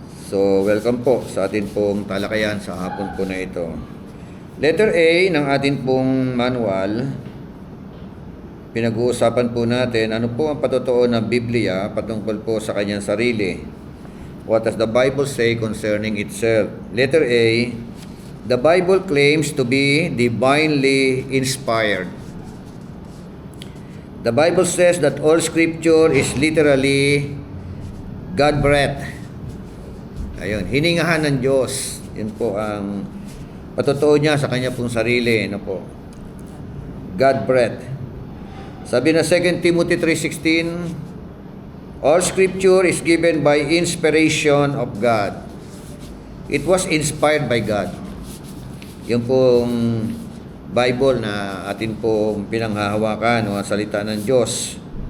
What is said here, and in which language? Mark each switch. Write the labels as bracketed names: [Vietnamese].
[Filipino] So, welcome po sa atin pong talakayan sa hapon po na ito. Letter A ng atin pong manual, pinag-uusapan po natin ano po ang patotoo ng Biblia patungkol po sa kanyang sarili. [English] What does the Bible say concerning itself? Letter A, the Bible claims to be divinely inspired. The Bible says that all Scripture is literally God-breathed. [Filipino] Ayun, hiningahan ng Diyos. Yun po ang patotoo niya sa kanya pong sarili. Ano po? God-breathed. Sabi na [English] 2 Timothy 3:16, all Scripture is given by inspiration of God. It was inspired by God. [Filipino] Yung pong Bible na atin pong pinanghahawakan o ang salita ng Diyos.